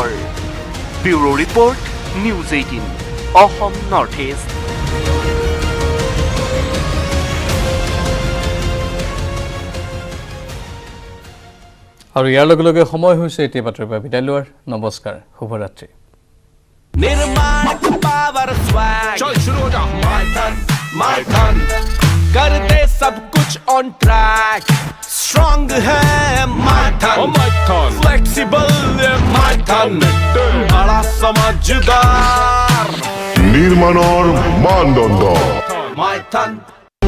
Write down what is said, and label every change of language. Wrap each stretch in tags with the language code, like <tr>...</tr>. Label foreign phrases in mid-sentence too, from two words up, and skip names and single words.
<as>ব্যুৰো ৰিপৰ্ট, নিউজ 18 অসম নৰ্থ ইষ্ট। আৰু ইয়াৰ লগে লগে সময় হৈছে এতিয়া বাতৰিৰ পৰা বিদায় লোৱাৰ। নমস্কাৰ, শুভৰাত্ৰি।</as> <hi>निर्माण</hi> <en>power swag</en> <hi>चल शुरू हो जा माय टन कर दे सब कुछ</hi> <en>on track</en> <hi>स्ट्रॉन्ग है माय टन फ्लेक्सिबल माय टन बड़ा समझदार</hi> <as>নির্মাণৰ মানদণ্ড</as> <hi>माय टन</hi>